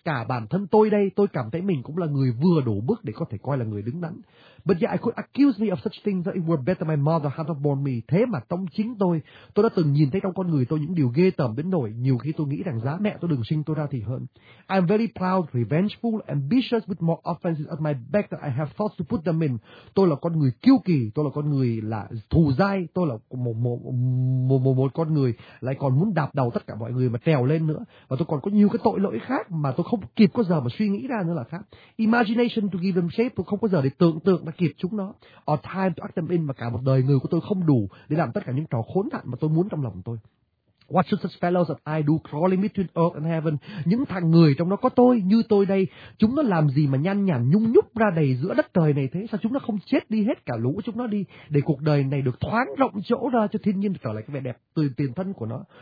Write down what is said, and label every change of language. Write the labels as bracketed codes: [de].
[vi] Cả bản thân tôi đây, tôi cảm thấy mình cũng là người vừa đủ bước để có thể coi là người đứng đắn. [en] But yet I could accuse me of such things that it were better my mother had not born me. [vi] Thế mà trong chính tôi đã từng nhìn thấy trong con người tôi những điều ghê tởm đến nỗi nhiều khi tôi nghĩ rằng giá mẹ tôi đừng sinh tôi ra thì hơn. [en] I am very proud, revengeful, ambitious, with more offenses at my back than I have thoughts to put them in. [vi] Tôi là con người kiêu kỳ, tôi là con người là thù dai, tôi là một con người lại còn muốn đạp đầu tất cả mọi người mà trèo lên nữa, và tôi còn có nhiều cái tội lỗi khác mà tôi không kịp có giờ mà suy nghĩ ra nữa là khác. [en] Imagination to give them shape, [vi] tôi không có giờ để tưởng tượng mà kịp chúng nó. [en] Or time to act them in, [vi] mà cả một đời người của tôi không đủ để làm tất cả những trò khốn nạn mà tôi muốn trong lòng tôi. [en] What should such fellows that I do crawling between earth and heaven? [vi] Những thằng người trong đó có tôi, như tôi đây, chúng nó làm gì mà nhan nhản nhung nhúc ra đầy giữa đất trời này thế? Sao chúng nó không chết đi hết cả lũ chúng nó đi, để cuộc đời này được thoáng rộng chỗ ra cho thiên nhiên trở lại cái vẻ đẹp từ tiền thân của nó.